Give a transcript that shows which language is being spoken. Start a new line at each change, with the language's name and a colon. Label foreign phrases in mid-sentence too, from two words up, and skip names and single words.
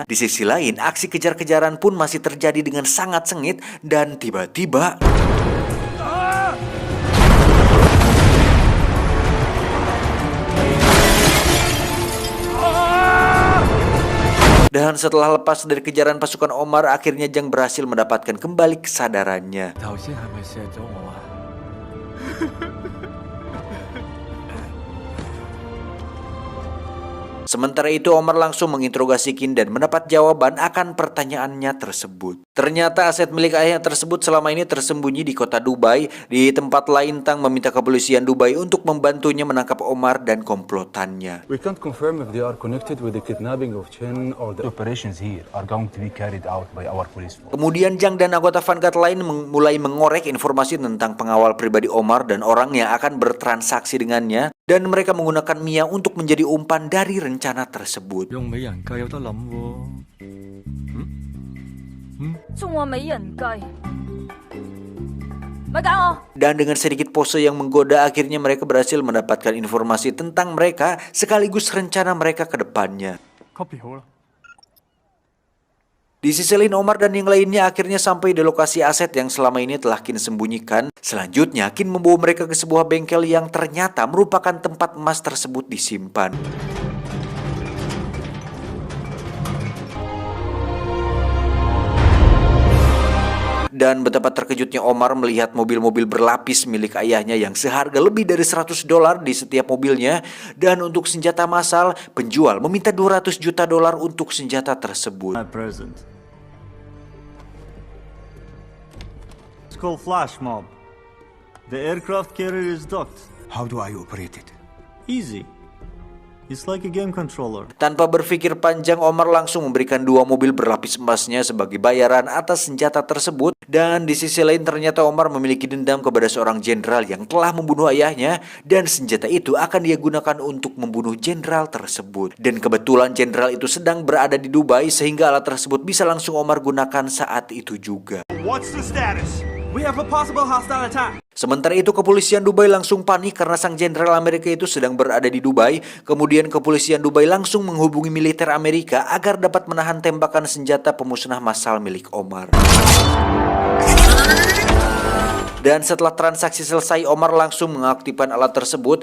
Indonesian: Di sisi lain, aksi kejar-kejaran pun masih terjadi dengan sangat sengit, dan tiba-tiba dan setelah lepas dari kejaran pasukan Omar, akhirnya Zhang berhasil mendapatkan kembali kesadarannya.
Cantonese: 頭先係咪射咗我啊？
Indonesian: Sementara itu Omar langsung menginterogasi Qin dan mendapat jawaban akan pertanyaannya tersebut. Ternyata aset milik ayahnya tersebut selama ini tersembunyi di kota Dubai. Di tempat lain, Tang meminta kepolisian Dubai untuk membantunya menangkap Omar dan komplotannya.
English: We can't confirm if they are connected with the kidnapping of Chen or the Operations here are going to be carried out by our police force.
Indonesian: Kemudian Zhang dan anggota Vanguard lain mulai mengorek informasi tentang pengawal pribadi Omar dan orang yang akan bertransaksi dengannya, dan mereka menggunakan Mia untuk menjadi umpan dari rencana tersebut.
Cantonese: 用美人計有得諗喎。仲話美人計，咪搞我！
Indonesian: Dan dengan sedikit pose yang menggoda, akhirnya mereka berhasil mendapatkan informasi tentang mereka sekaligus rencana mereka ke depannya.
Cantonese: Copy 好啦。
Indonesian: Di sisi lain, Omar dan yang lainnya akhirnya sampai di lokasi aset yang selama ini telah Qin sembunyikan. Selanjutnya, Qin membawa mereka ke sebuah bengkel yang ternyata merupakan tempat emas tersebut disimpan. Dan betapa terkejutnya Omar melihat mobil-mobil berlapis milik ayahnya yang seharga lebih dari $100 di setiap mobilnya. Dan untuk senjata massal, penjual meminta $200 juta untuk senjata tersebut.
English: My present. It's called Flash Mob. The aircraft carrier is docked. How do I operate it? Easy. It's like a game controller.
Indonesian: Tanpa berpikir panjang, Omar langsung memberikan 2 mobil berlapis emasnya sebagai bayaran atas senjata tersebut. Dan di sisi lain ternyata Omar memiliki dendam kepada seorang jenderal yang telah membunuh ayahnya, dan senjata itu akan dia gunakan untuk membunuh jenderal tersebut. Dan kebetulan jenderal itu sedang berada di Dubai sehingga alat tersebut bisa langsung Omar gunakan saat itu juga.
English: What's the status? We have a possible hostile attack.
Indonesian: Sementara itu kepolisian Dubai langsung panik karena sang jenderal Amerika itu sedang berada di Dubai. Kemudian kepolisian Dubai langsung menghubungi militer Amerika agar dapat menahan tembakan senjata pemusnah massal milik Omar. Dan setelah transaksi selesai, Omar langsung mengaktifkan alat tersebut.